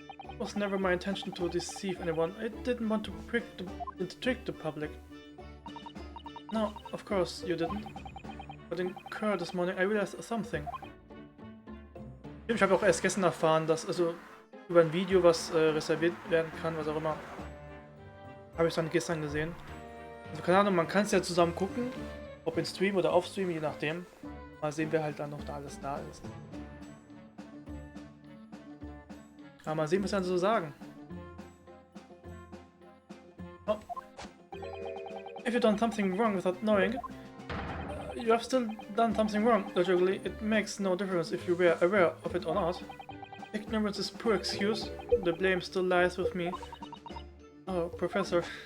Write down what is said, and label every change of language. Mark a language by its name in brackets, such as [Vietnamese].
[English] It was never my intention to deceive anyone. I didn't want to trick the public. No, of course you didn't. But in Kerr this morning I realized something. [German] Ich habe auch erst gestern erfahren, dass also über ein Video, was reserviert werden kann, was auch immer, habe ich dann gestern gesehen. Also keine Ahnung, man kann es ja zusammen gucken, ob in Stream oder auf Stream, je nachdem. Mal sehen, wer halt dann noch da alles da ist. Aber mal sehen, was sie dann so sagen. Oh. [English] If you've done something wrong without knowing, you have still done something wrong. Logically, it makes no difference if you were aware of it or not. Ignorance is poor excuse. The blame still lies with me. Oh, Professor.